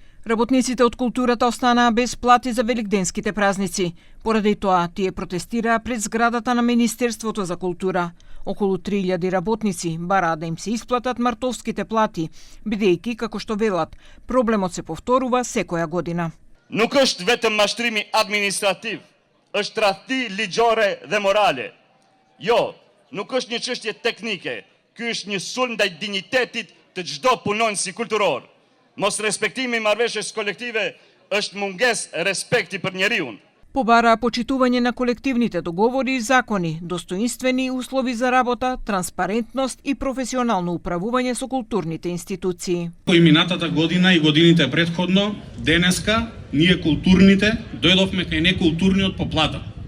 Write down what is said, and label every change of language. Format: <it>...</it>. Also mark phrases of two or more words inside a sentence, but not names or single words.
<mk>Работниците од културата останаа без плати за великденските празници. Поради тоа, тие протестираа пред зградата на Министерството за култура. Околу 3000 работници бараа да им се исплатат мартовските плати, бидејќи, како што велат, проблемот се повторува секоја година.</mk> <sq>Nuk është vetëm mashtrimi administrativ, është tradhti ligjore dhe morale. Jo, nuk është një çështje teknike, ky është një sulm ndaj dinjitetit të çdo punonësi kulturor. Mos respektimi i marrëveshjes kolektive është mungesë respekti për njeriu.</sq> <mk>Побараа почитување на колективните договори и закони, достоинствени услови за работа, транспарентност и професионално управување со културните институции. Кој минатата година и годините претходно, денеска, ние културните дојдовме кај некултурниот по плата.</mk>